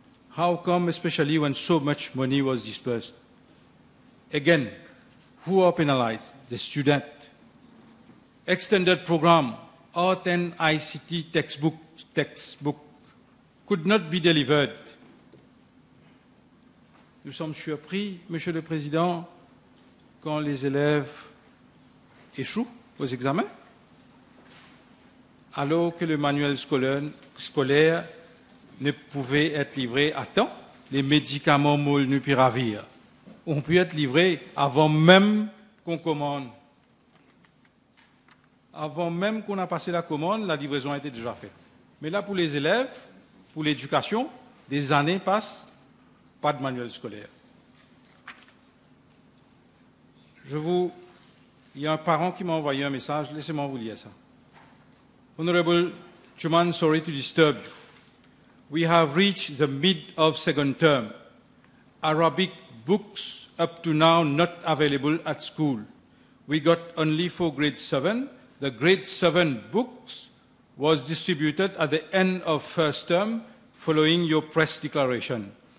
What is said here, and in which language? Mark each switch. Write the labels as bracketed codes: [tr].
[en] How come, especially when so much money was dispersed? Again, who are penalized? The student. Extended program, Art and ICT textbook could not be delivered. [fr] Nous sommes surpris, Monsieur le Président, quand les élèves échouent aux examens, alors que le manuel scolaire ne pouvait être livré à temps. Les médicaments molnupiravir ont pu être livrés avant même qu'on commande. Avant même qu'on a passé la commande, la livraison a été déjà faite. Mais là, pour les élèves, pour l'éducation, des années passent, pas de manuel scolaire. Il y a un parent qui m'a envoyé un message, laissez-moi vous lire ça. [en] Honorable Chuman, sorry to disturb you. We have reached the mid of second term. Arabic books up to now not available at school. We got only for grade 7. The grade 7 books was distributed at the end of first term following your press declaration.